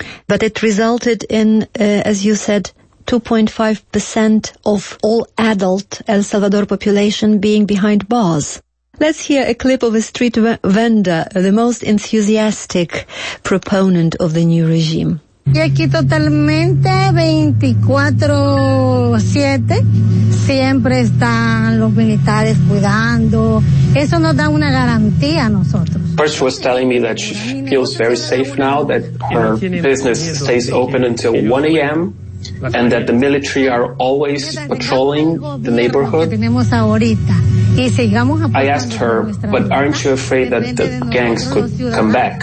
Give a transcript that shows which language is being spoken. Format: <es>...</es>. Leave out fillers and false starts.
<en>But it resulted in, as you said, 2.5% of all adult El Salvador population being behind bars. Let's hear a clip of a street vendor, the most enthusiastic proponent of the new regime.</en> <es>Y aquí totalmente 24/7 siempre están los militares cuidando. Eso nos da una garantía a nosotros.</es> <en>First was telling me that she feels very safe now, that her business stays open until 1 a.m. and that the military are always patrolling the neighborhood. I asked her, but aren't you afraid that the gangs could come back?</en>